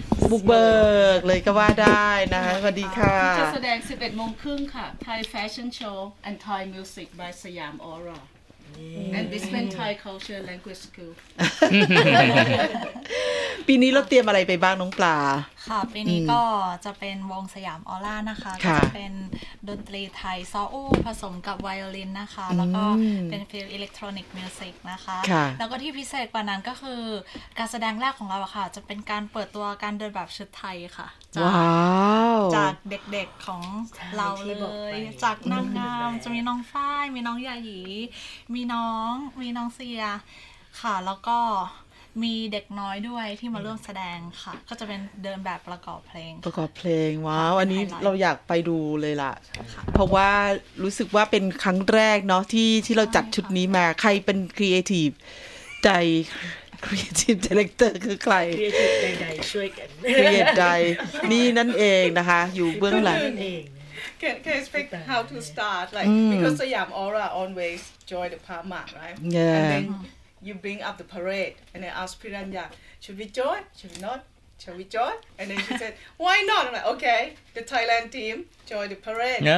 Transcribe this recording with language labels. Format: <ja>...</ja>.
<th>บุกเบิกเลยก็ว่าได้นะคะสวัสดีค่ะ จะแสดง 11:30 นค่ะ</th> <en>Thai Fashion Show and Thai Music by Siam Aura and this been Thai Culture Language School</en> <th>ปีนี้เราเตรียมอะไรไปบ้างน้องปลา ค่ะปีนี้ก็จะเป็นวงสยามออร่านะคะจะเป็นดนตรีไทยซออู้ผสมกับไวโอลินนะคะแล้วก็เป็นฟิลอิเล็กทรอนิกส์มิวสิกนะ คะ แล้วก็ที่พิเศษกว่านั้นก็คือการแสดงแรกของเราค่ะจะเป็นการเปิดตัวการเดินแบบชุดไทยค่ะจากเด็กๆของเราเลยจากนางงามจะมีน้องฝ้ายมีน้องยาหยีมีน้องเซียค่ะแล้วก็มีเด็กน้อยด้วยที่มาร่วมแสดงค่ะก็จะเป็นเดินแบบประกอบเพลง ประกอบเพลงว้าวอันนี้เราอยากไปดูเลยล่ะเพราะว่ารู้สึกว่าเป็นครั้งแรกเนาะที่เราจัดชุดนี้มาใครเป็นครีเอทีฟใจครีเอทีฟดีเรคเตอร์คือใคร ครีเอที ฟใดๆช่วยกันครีเอทีฟใดนี่นั่นเองนะคะอยู่เบื้องหลัง</th> <en>Can I speak how to start like because Siam Aura always join the Parma right yeah. And then you bring up the parade and I ask Piranya should we join should we not should we join and then she said why not I'm like okay the Thailand team join the parade</en>